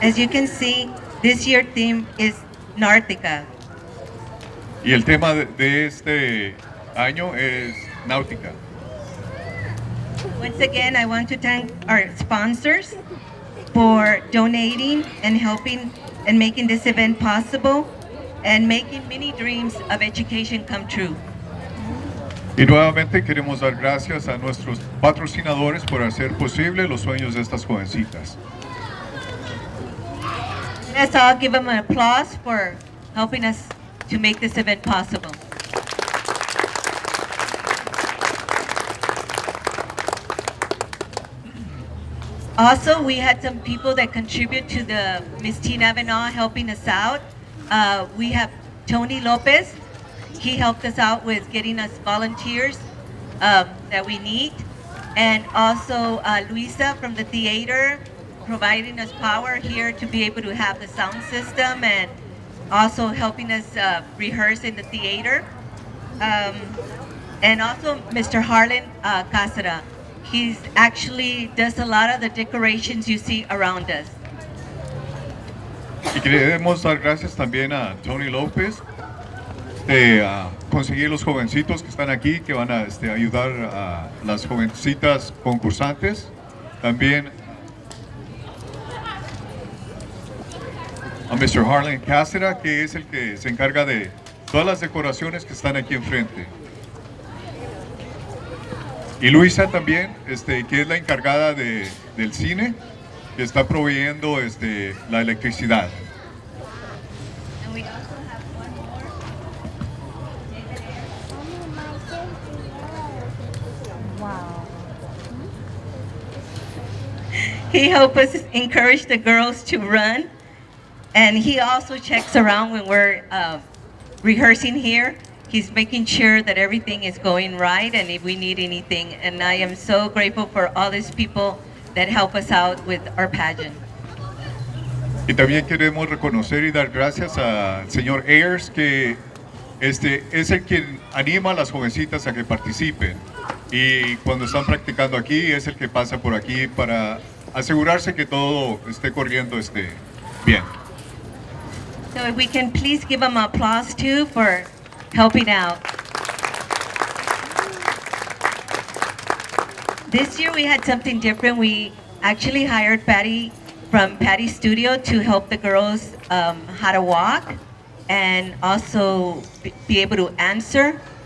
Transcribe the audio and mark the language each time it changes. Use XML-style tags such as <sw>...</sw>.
<en>As you can see, this year's theme is Náutica.</en> <es>Y el tema de este año es náutica.</es> <en>Once again, I want to thank our sponsors for donating and helping and making this event possible and making many dreams of education come true.</en> <es>Y nuevamente queremos dar gracias a nuestros patrocinadores por hacer posible los sueños de estas jovencitas.</es> <en>Let's all give them an applause for helping us to make this event possible. Also, we had some people that contribute to the Miss Teen Avenal helping us out. We have Tony Lopez. He helped us out with getting us volunteers that we need. And also Luisa from the theater, providing us power here to be able to have the sound system and also helping us rehearse in the theater. And also Mr. Harlan Casada. He actually does a lot of the decorations you see around us.</en> <es>Y queremos dar gracias también a Tony López de conseguir los jovencitos que están aquí, que van a ayudar a las jovencitas concursantes. También a Mr. Harlan Casera, que es el que se encarga de todas las decoraciones que están aquí enfrente. Y Luisa también, que es la encargada del cine, que está proveyendo la electricidad.</es> <en>And we also have one more. Mommy, my turkey yellow. Wow. He helped us encourage the girls to run, and he also checks around when we're rehearsing here. He's making sure that everything is going right and if we need anything. And I am so grateful for all these people that help us out with our pageant.</en> <es>Y también queremos reconocer y dar gracias al señor Ayers, que es el quien anima a las jovencitas a que participen. Y cuando están practicando aquí, es el que pasa por aquí para asegurarse que todo esté corriendo bien.</es> <en>So if we can please give them applause too for helping out. This year we had something different. We actually hired Patty from Patty's studio to help the girls how to walk and also be able to answer.</en>